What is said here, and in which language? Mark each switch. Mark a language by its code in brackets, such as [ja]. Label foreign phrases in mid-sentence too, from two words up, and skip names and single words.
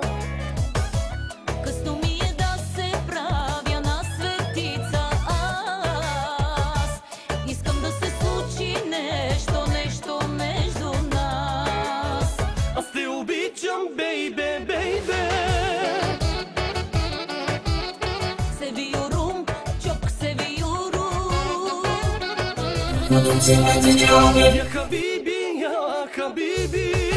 [bg] късно ми е да се правя на светица аз. Искам да се случи нещо, нещо между нас. Аз те обичам, [en] baby, baby. Se viurum, ciok se viurum. [it] Produzione di Giove. [ar] يا حبيبي، يا حبيبي.